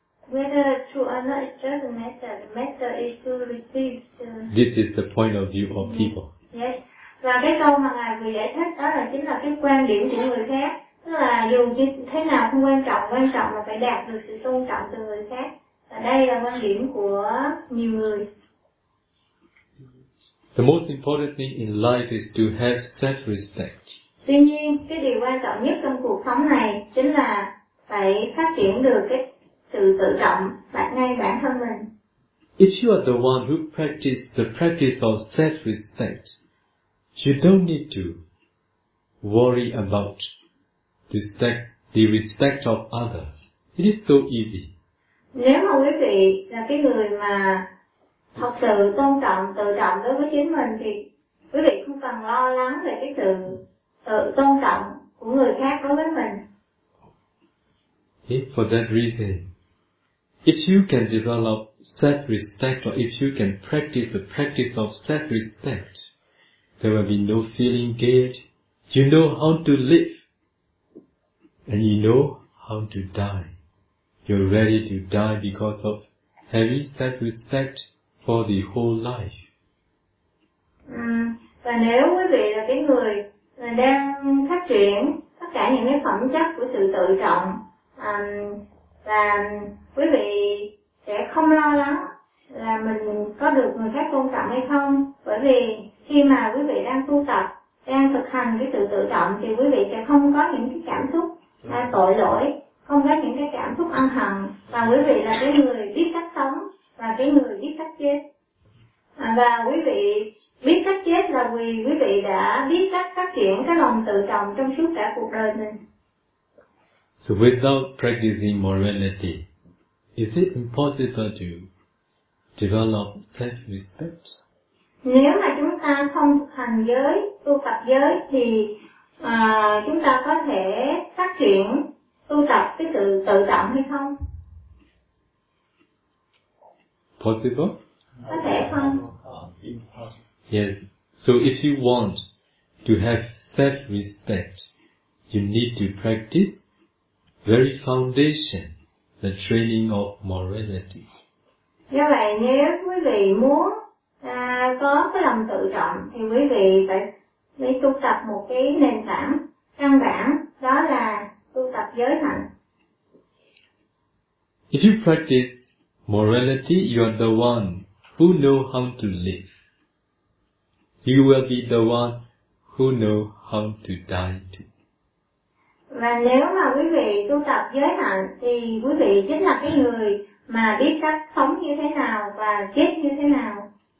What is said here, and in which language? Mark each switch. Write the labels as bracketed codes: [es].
[en] Whether true or not, it doesn't matter. The matter is to receive. This is the point of view of people. Yes. [vi] Và cái câu mà ngài vừa giải thích đó là chính là cái quan điểm của người khác. Tức là dù như thế nào không quan trọng, quan trọng là phải đạt được sự tôn trọng từ người khác. Và đây là quan điểm của nhiều người. [en] The most important thing in life is to have self-respect. [vi] Tuy nhiên, cái điều quan trọng nhất trong cuộc sống này chính là phải phát triển được cái sự tự trọng ngay bản thân mình. [en] If you are the one who practice the practice of self-respect, you don't need to worry about the respect of others. It is so easy. [vi] Nếu mà quý vị là cái người mà thật sự tôn trọng, tự trọng đối với chính mình thì quý vị không cần lo lắng về cái sự tự tôn trọng của người khác đối với mình. [en] Okay, for that reason, if you can develop self-respect, or if you can practice the practice of self-respect, there will be no feeling guilt. You know how to live, and you know how to die. You're ready to die because of having self-respect for the whole life. [vi] Và nếu quý vị là cái người là đang phát triển tất cả những cái phẩm chất của sự tự trọng, và quý vị sẽ không lo lắng là mình có được người khác tôn trọng hay không, bởi vì khi mà quý vị đang tu tập, đang thực hành cái sự tự trọng thì quý vị sẽ không có những cái cảm xúc tội lỗi, không có những cái cảm xúc ân hận, và quý vị là cái người biết cách sống và cái người biết cách chết. Và quý vị biết cách chết là vì quý vị đã biết cách phát triển cái lòng tự trọng trong suốt cả cuộc đời mình. [en] So without practicing morality, is it impossible to develop self-respect? [vi] Nếu mà chúng ta không thực hành giới, tu tập giới thì chúng ta có thể phát triển tu tập cái sự tự trọng hay không? [en] Possible? [vi] Có thể không? [en] Yes. So if you want to have self-respect, you need to practice very foundation, the training of morality. [vi] Do vậy, nếu quý vị muốn có cái lòng tự trọng thì quý vị phải tu tập một cái nền tảng căn bản, đó là tu tập giới hạnh. [en] If you practice morality, you are the one who know how to live. You will be the one who know how to die too. [vi] Và nếu mà quý vị tu tập giới hạnh thì quý vị chính là cái người mà biết cách sống như thế nào và chết như thế nào.